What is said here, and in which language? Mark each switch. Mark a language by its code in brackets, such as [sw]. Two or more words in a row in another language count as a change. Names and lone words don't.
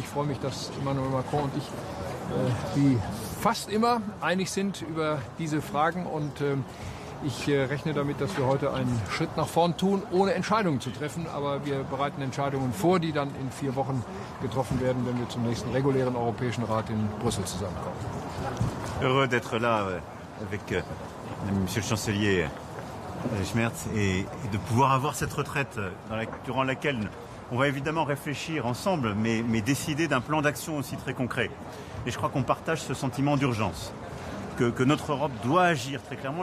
[de] Ich freue mich, dass Emmanuel Macron und ich wie fast immer einig sind über diese Fragen und ich rechne damit, dass wir heute einen Schritt nach vorn tun, ohne Entscheidungen zu treffen. Aber wir bereiten Entscheidungen vor, die dann in 4 Wochen getroffen werden, wenn wir zum nächsten regulären Europäischen Rat in Brüssel zusammenkommen. [fr] Heureux d'être là avec Monsieur le Chancelier Merz et de pouvoir avoir cette retraite durant laquelle on va évidemment réfléchir ensemble, mais décider d'un plan d'action aussi très concret. Et je crois qu'on partage ce sentiment d'urgence. Que notre Europe doit agir très clairement.